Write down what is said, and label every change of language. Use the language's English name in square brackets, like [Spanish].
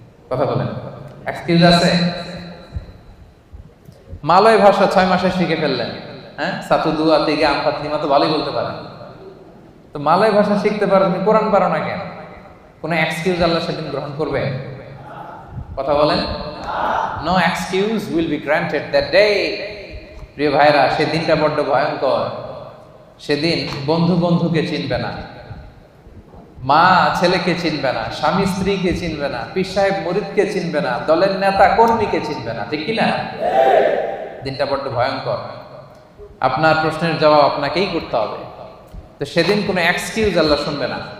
[Bangla] কথা বলেন, এক্সকিউজ আছে? মালয় ভাষা 6 মাসে শিখে ফেললেন। হ্যাঁ, সাতু দুয়া থেকে আমফাতলিমা তো ভালোই বলতে পারেন। তো মালয় ভাষা শিখতে পারো, তুমি কোরআন পারো না কেন? কোনো এক্সকিউজ আল্লাহ সেদিন গ্রহণ করবে? কথা বলেন, [English] no excuse will be granted that day. [Bangla] প্রিয় ভাইরা, সেদিনটা বড্ড ভয়ঙ্কর। সেদিন বন্ধু বন্ধুকে চিনবে না, মা ছেলেকে চিনবে না, স্বামী স্ত্রীকে চিনবে না, পীর সাহেব মুরিদকে চিনবে না, দলের নেতা কর্মীকে চিনবে না। ঠিক কিনা? দিনটা বড্ড ভয়ঙ্কর। আপনার প্রশ্নের জবাব আপনাকেই করতে হবে। তো সেদিন কোনো এক্সকিউজ আল্লাহ শুনবে না।